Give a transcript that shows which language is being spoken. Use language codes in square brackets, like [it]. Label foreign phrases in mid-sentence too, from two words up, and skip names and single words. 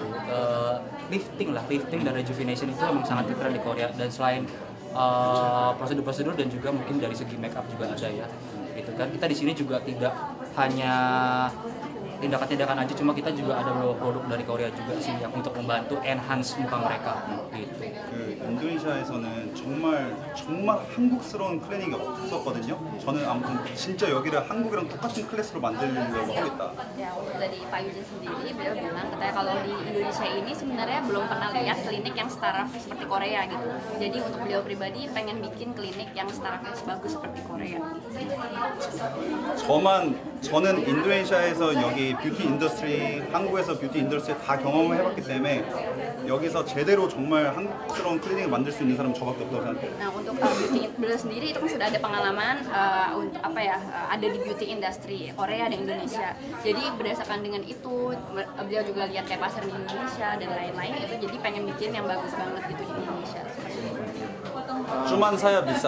[id] Lifting dan rejuvenation itu memang sangat tren di Korea. Dan selain prosedur-prosedur dan juga mungkin dari segi make up juga ada ya. Gitu kan. Kita di sini juga tidak hanya tindakan-tindakan aja, cuma kita juga ada beberapa produk dari Korea juga sih yang untuk membantu enhance muka mereka gitu. [ko] 인도네시아에서는 정말 한국스러운 클리닉이 없었거든요. 저는 아무튼 진짜 여기를 한국이랑 똑같은 클래스로 만들려고 하겠다. [id] Ya, untuk dari Pak Yujin sendiri, beliau bilang katanya kalau di Indonesia ini sebenarnya belum pernah lihat klinik yang staraf seperti Korea gitu. Jadi untuk beliau pribadi pengen bikin klinik yang starafnya bagus seperti Korea. [ko] 저는 인도네시아에서 여기 뷰티 인더스트리, 한국에서 뷰티 인더스트리 다 경험을 해봤기 때문에 여기서 제대로 정말 한국스러운 클리닉을 만들 수 있는 사람은 저밖에 없다고 생각해요. [id] Nah, untuk beauty beliau sendiri itu kan sudah ada pengalaman ada di [en] beauty industry [id] Korea dan Indonesia. Jadi berdasarkan dengan itu beliau juga lihat kayak pasar di Indonesia dan lain-lain, itu jadi pengen bikin yang bagus banget gitu di Indonesia. cuman saya bisa.